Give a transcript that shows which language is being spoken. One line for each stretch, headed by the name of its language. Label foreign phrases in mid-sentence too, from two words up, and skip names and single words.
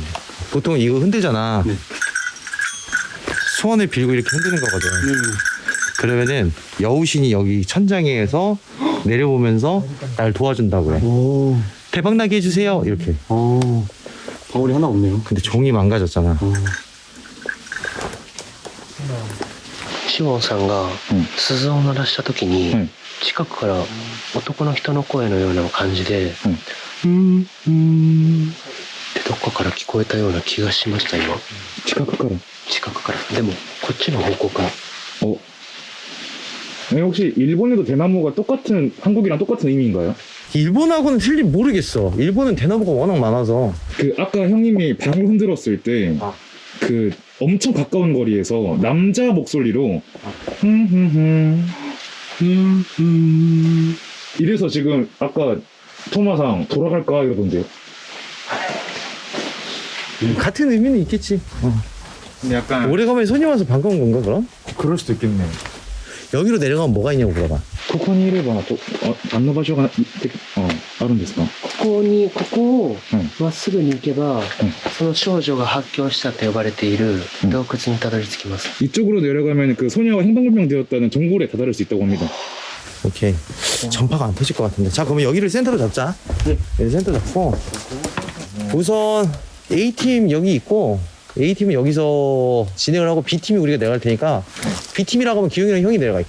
Korean: 보통 이거 흔들잖아. 소원을 빌고 이렇게 흔드는 거거든. 그러면은 여우신이 여기 천장에서 내려보면서 날 도와준다고 그래. 오, 대박나게 해주세요 이렇게. 방울이 하나 없네요. 근데 종이 망가졌잖아.
Japanese: シモンさんが鈴を鳴らした時に、近くから男の人の声のような感じで「うんうん」ってどっかから聞こえたような気がしました今。近くからでもこっちの方向から。
Korean: 혹시 일본에도 대나무가 똑같은 한국이랑 똑같은 의미인가요? 일본하고는 틀린 모르겠어. 일본은 대나무가 워낙 많아서. 그 아까 형님이 방울 흔들었을 때 그 엄청 가까운 거리에서 남자 목소리로 이래서 지금 아까 토마상 돌아갈까 이러던데요. 같은 의미는 있겠지. 근데 약간 오래가면 손이 와서 반가운 건가 그럼? 그럴 수도 있겠네요. 여기로 내려가면 뭐가 있냐고 물어봐.
Japanese: ここにいればあの場所があるんですか? ここをまっすぐに行けば、その少女が発狂したと呼ばれている洞窟にたどり着きます。
Korean: 이쪽으로 내려가면 그 소녀가 행방불명되었다는 정골에 다다를 수 있다고 합니다. 오케이. 전파가 안 터질 것 같은데. 자, 그러면 여기를 센터로 잡자. 여기 센터 잡고. 우선 A팀 여기 있고 A팀은 여기서 진행을 하고 B팀이 우리가 내려갈 테니까 B팀이라고 하면 기용이랑 형이 내려갈게.